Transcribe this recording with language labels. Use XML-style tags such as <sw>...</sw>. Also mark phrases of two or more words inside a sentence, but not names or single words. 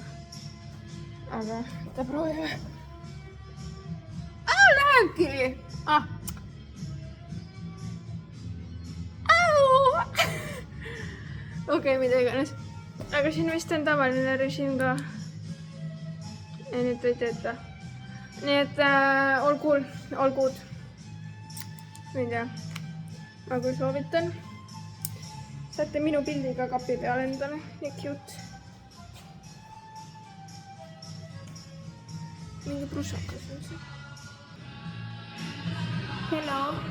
<et>Aga ta proovime. Lähebki! Okei, mida iganes. Aga siin vist on tavaline režiim ka. Ja nüüd ei tööta. Nii et</et> <en>all cool, all good.</en> <et>Ma ei tea. Ma kui soovitan. Saate minu pildiga kapi peale endale. Nii cute. Mingi prusakas on see. Hello.</et>